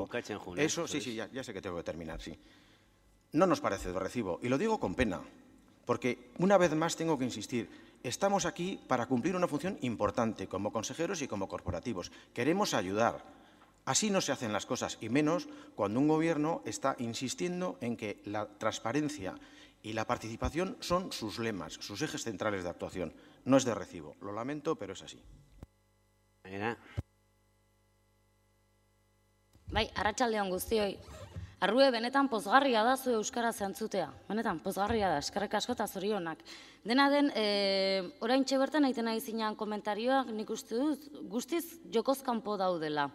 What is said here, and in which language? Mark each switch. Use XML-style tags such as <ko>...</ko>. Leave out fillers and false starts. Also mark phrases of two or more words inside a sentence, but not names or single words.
<es>Eso, sí, ya sé que tengo que terminar, sí. No nos parece de recibo, y lo digo con pena, porque una vez más tengo que insistir, estamos aquí para cumplir una función importante como consejeros y como corporativos. Queremos ayudar. Así no se hacen las cosas, y menos cuando un gobierno está insistiendo en que la transparencia y la participación son sus lemas, sus ejes centrales de actuación. No es de recibo. Lo lamento, pero es así.</es> <eu>Bai, arratsaldeon guztioi. Arrue, benetan pozgarria da zu euskara zentzutea. Benetan, pozgarria da, eskerrik asko eta zorionak. Dena den, oraintxe bertan egiten nahi zinean komentarioak nik uste dut guztiz jokoz kanpo daudela.</eu>